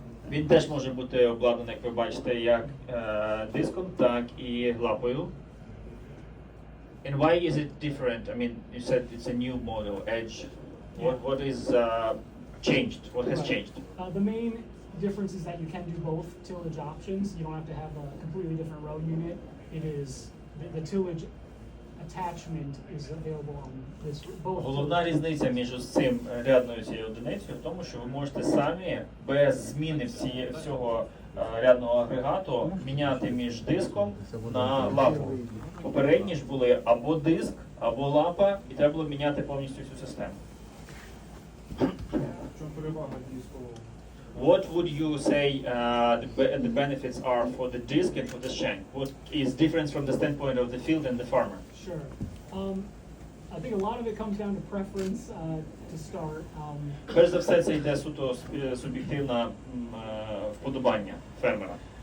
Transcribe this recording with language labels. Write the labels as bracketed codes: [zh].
[uk] Він теж може бути обладнаний, як ви бачите, як диском, так і лапою. [en] And why is it different? I mean, you said it's a new model, Edge. What is changed? What has changed? The main difference is that you can do both tillage options. You don't have to have a completely different row unit. It is the tillage attachment is available on this both. [uk] Головна різниця між цим рядною цією одиницею в тому, що ви можете самі без зміни всього рядного агрегату міняти між диском на лапу. Попередні ж були або диск, або лапа, і треба було міняти повністю всю систему. В чому перевага дискового? [en] What would you say the benefits are for the disc and for the shank? What is different from the standpoint of the field and the farmer? Sure. I think a lot of it comes down to preference to start. [uk] Перш за все, це йде суто суб'єктивне вподобання фермера.